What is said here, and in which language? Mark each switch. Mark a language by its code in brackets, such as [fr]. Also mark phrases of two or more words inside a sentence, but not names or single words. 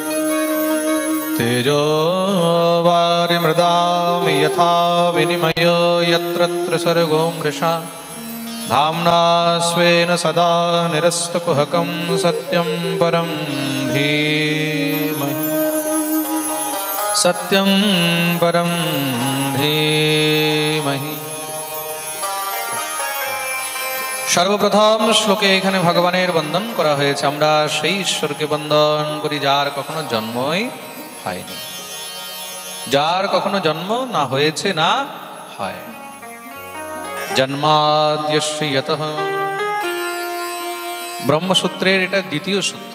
[sa] तेजो वारिमृदां यथा विनिमयो यत्र त्रिसर्गो मृषा धाम्ना स्वेन सदा निरस्तकुहकं सत्यं परं धीमहि। सत्यं परं धीमहि। [bn] সর্বপ্রথম শ্লোকে এখানে ভগবানের বন্দন করা হয়েছে। আমরা সেই ঈশ্বরকে বন্দন করি যার কখনো জন্মই হয়নি, যার কখনো জন্ম না হয়েছে না হয়। [sa] জন্মাদ্যস্য ইয়তঃ, [bn] ব্রহ্মসূত্রের এটা দ্বিতীয় সূত্র।